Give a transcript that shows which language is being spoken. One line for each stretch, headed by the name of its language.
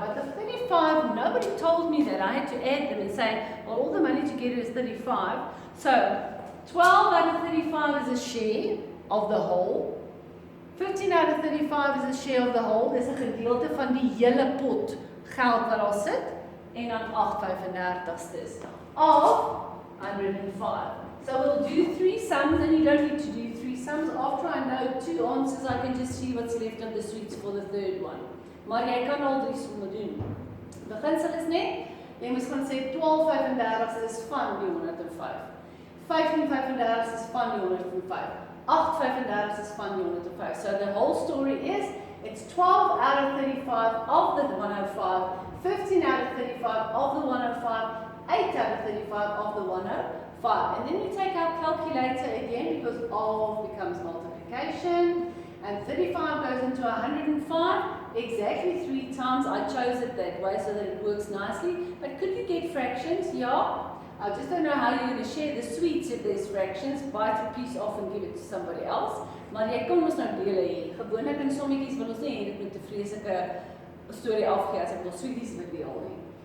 English: But the 35, nobody told me that. I had to add them and say, well, all the money together is 35. So 12 out of 35 is a share of the whole. 15 out of 35 is a share of the whole.
Afrikaans: Dis 'n gedeelte van die hele pot geld wat daar sit. En dan 8.35 of 105.
English: So we'll do 3 sums, and you don't need to do 3 sums. After I know 2 answers, I can just see what's left of the sweets for the third one.
Afrikaans: Maar jy kan al 3 somme doen. Beginsel is net, jy moet gaan sê 12.35 is van die 105. 15.35 is van die 105. 8.35 is van die 105.
English: So the whole story is, it's 12 out of 35 of the 105, 15 out of 35 of the 105, 8 out of 35 of the 105. And then you take our calculator again because of becomes multiplication. And 35 goes into 105, exactly 3 times. I chose it that way so that it works nicely. But could you get fractions? Yeah. I just don't know how you're going to share the sweets if there's fractions. Bite a piece off and give it to somebody else.
Afrikaans: Maar jy kan mos nou dele hê. Gewoonlik in sommetjies wil ons nie hê dit moet 'n vreeslike storie afgee as ek wil sweeties wil deel nie.